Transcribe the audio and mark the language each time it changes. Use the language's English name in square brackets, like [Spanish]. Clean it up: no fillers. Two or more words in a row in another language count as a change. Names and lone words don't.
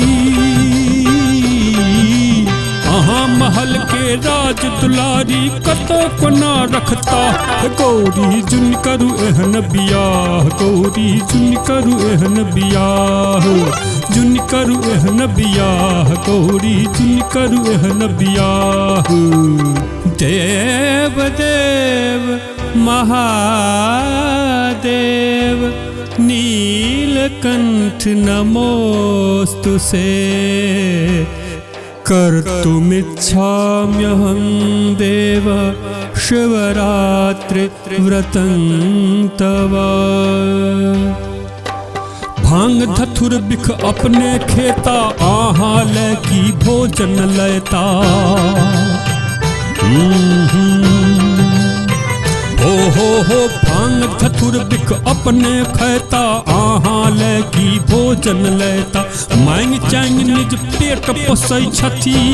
[Maithili] आहा महल के राज दुलारी कतो को ना रखता गौरी जुन करू एहन बियाह गौरी जुन करू एहन बियाह जुन करू एहन बियाह गौरी जुन करू एहन बियाह [Sanskrit] देव देव महादेव नीलकंठ नमोस्तु से कर्तुमिच्छाम्यहं देव शिवरात्रि व्रतं तव [Maithili] भांग धथुर बिख अपने खेता आहा लैकी भोजन लेता हो भांग धथुर बिख अपने खैता आहा लैकी भोजन लेता मांग चांग निज पेट पोसै छथि